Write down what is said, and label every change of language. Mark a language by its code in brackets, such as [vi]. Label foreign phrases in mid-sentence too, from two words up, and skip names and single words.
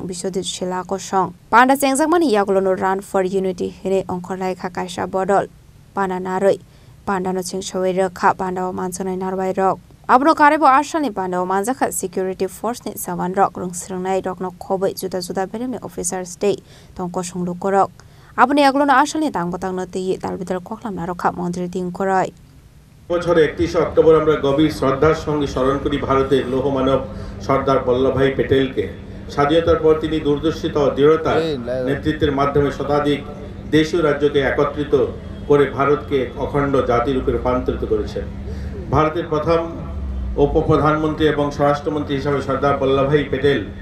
[trp] Bishojit Shil Akoshong Panda Chengjakmani Yagulono Run for Unity Hine Ongkhorlai Khakaisa Bodol Pana Naroi Panda no Chingshawai Rekha Panda Manchonai Narwai Rok Abno Karebo Ashani Panda Manjakha [en] Security Force [trp] ni Sawan Rok Rungsringnai Rok no Khoboi Juda Juda Beremi Officers Day Tongkoshong Lukorok Abni Yagulono Ashani Tangbotang Noti Dalbitar Koklam Narokha Montri Tinkorai [bn] বছরে 31 অক্টোবর আমরা গভীর শ্রদ্ধার সঙ্গে স্মরণ করি ভারতের লৌহমানব সর্দার বল্লভভাই প্যাটেলকে স্বাধীনতার পর তিনি দূরদর্শিতা ও দৃঢ়তার নেতৃত্বের মাধ্যমে শতাধিক দেশীয় রাজ্যকে একত্রিত করে ভারতকে অখণ্ড জাতিরূপে রূপান্তরিত করেছেন ভারতের প্রথম উপপ্রধানমন্ত্রী এবং স্বরাষ্ট্রমন্ত্রী হিসেবে সর্দার বল্লভভাই প্যাটেল